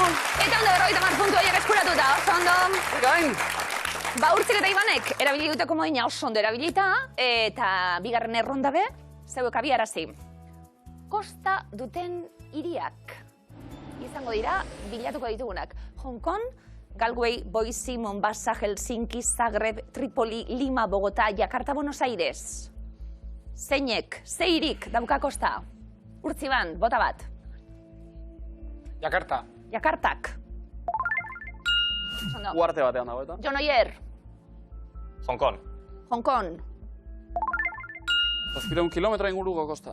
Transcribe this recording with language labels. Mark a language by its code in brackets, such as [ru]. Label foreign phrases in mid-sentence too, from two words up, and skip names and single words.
[eu] Eta 150 puntu horiek eskuratuta, oso ondo. Gain. Ba, Urtzik eta Ibanek erabili dute komodina oso ondo erabilita, eta bigarren erronda be, zeuek abiarazi. Kosta duten hiriak izango dira bilatuko ditugunak. Hong Kong, Galway, Boise, Mombasa, Helsinki, Zagreb, Tripoli, Lima, Bogota, Jakarta, Buenos Aires. Zeinek, zeirik dauka kosta? Urtziban, bota bat. Jakarta. Jakartak. Ondo. Uarte batean dago, eta? Jon Oier, Hong Kong. Hong Kong. 700 kilometro inguruko kosta.